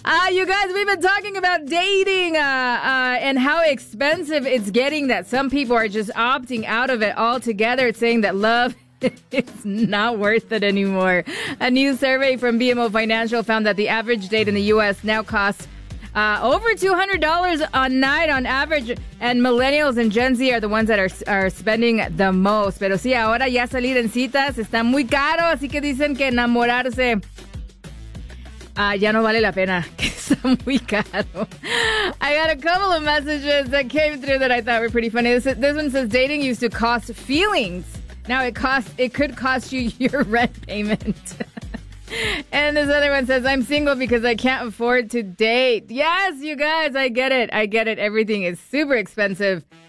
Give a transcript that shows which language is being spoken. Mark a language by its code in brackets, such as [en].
[en] You guys, we've been talking about dating and how expensive it's getting, that some people are just opting out of it altogether, saying that love is not worth it anymore. A new survey from BMO Financial found that the average date in the U.S. now costs over $200 a night on average, and millennials and Gen Z are the ones that are spending the most. [es] Pero sí, ahora ya salir en citas está muy caro, así que dicen que enamorarse ya no vale la pena, que está muy caro. [en] I got a couple of messages that came through that I thought were pretty funny. This one says, dating used to cost feelings. Now it could cost you your rent payment. And this other one says, I'm single because I can't afford to date. Yes, you guys, I get it. I get it. Everything is super expensive.